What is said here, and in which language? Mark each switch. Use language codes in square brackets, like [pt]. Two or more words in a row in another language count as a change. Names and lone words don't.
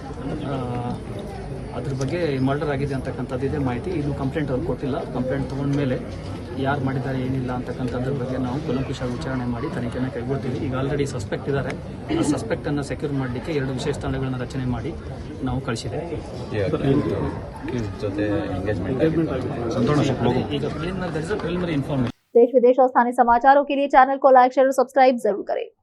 [kn] ಅದ್ರ ಬಗ್ಗೆ ಮರ್ಡರ್ ಆಗಿದೆ ಅಂತಕ್ಕಂಥದ್ದು ಇದೆ ಮಾಹಿತಿ ಇನ್ನು ಕಂಪ್ಲೇಂಟ್ ಅವ್ರು ಕೊಟ್ಟಿಲ್ಲ ಕಂಪ್ಲೇಂಟ್ ತೊಗೊಂಡ್ಮೇಲೆ ಯಾರು ಮಾಡಿದ್ದಾರೆ ಏನಿಲ್ಲ ಅಂತಕ್ಕಂಥದ್ರ ಬಗ್ಗೆ ನಾವು ಕೂಲಂಕುಷವಾಗಿ ವಿಚಾರಣೆ ಮಾಡಿ ತನಿಖೆಯನ್ನು ಕೈಗೊಳ್ತೀವಿ ಈಗ [en] already suspect [kn] ಇದ್ದಾರೆ ಆ ಸಸ್ಪೆಕ್ಟನ್ನು ಸೆಕ್ಯೂರ್ ಮಾಡಲಿಕ್ಕೆ 2 ವಿಶೇಷ ತಂಡಗಳನ್ನು ರಚನೆ ಮಾಡಿ ನಾವು ಕಳಿಸಿದ್ದೇವೆ ಈಗ [en] preliminary information. [hi] देश विदेश और स्थानीय समाचारों के लिए चैनल को [en] like share [hi] और सब्सक्राइब जरूर करें।